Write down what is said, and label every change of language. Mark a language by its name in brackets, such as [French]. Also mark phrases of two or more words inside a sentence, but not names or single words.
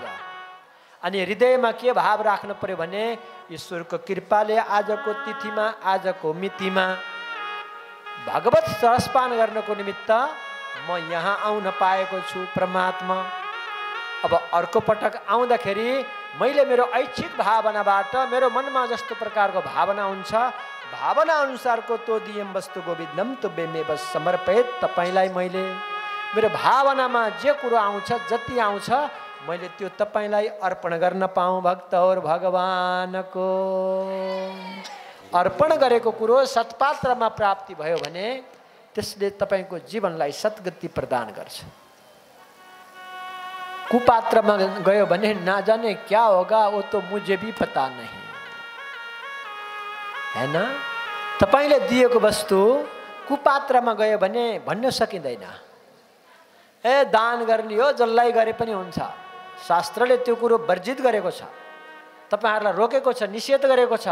[Nepali] अनि हृदयमा के भाव राख्नु पर्यो भने ईश्वरको कृपाले आजको तिथिमा, आजको मितिमा भगवत रसपान गर्नको निमित्त म यहाँ आउन पाएको छु परमात्मा। अब अर्को पटक आउँदाखेरि मैले मेरो ऐच्छिक भावनाबाट मेरो मनमा जस्तो प्रकारको भावना हुन्छ, भावना अनुसारको [Sanskrit] तो दियम वस्तु गोविन्दम तुभ्यमेव समर्पयेत। [Nepali] तपाईलाई मैले मेरो भावनामा जे कुरो आउँछ, जति आउँछ मैले त्यो तपाईलाई अर्पण गर्न पाऊँ। भक्तहरु भगवानको अर्पण गरेको कुरो सत्पात्रमा प्राप्ति भयो भने त्यसले तपाईको जीवनलाई सद्गति प्रदान गर्छ। कुपात्रमा गयो भने [Hindi] ना जाने क्या होगा, वो तो मुझे भी पता नहीं, [Nepali] हैन? तपाईले दिएको वस्तु कुपात्रमा गयो भने भन्न सकिँदैन। ए दान गर्ने हो, जसलाई गरे पनि हुन्छ। शास्त्रले त्यो कुरो वर्जित गरेको छ, तपाईहरुलाई रोकेको छ, निषेध गरेको छ।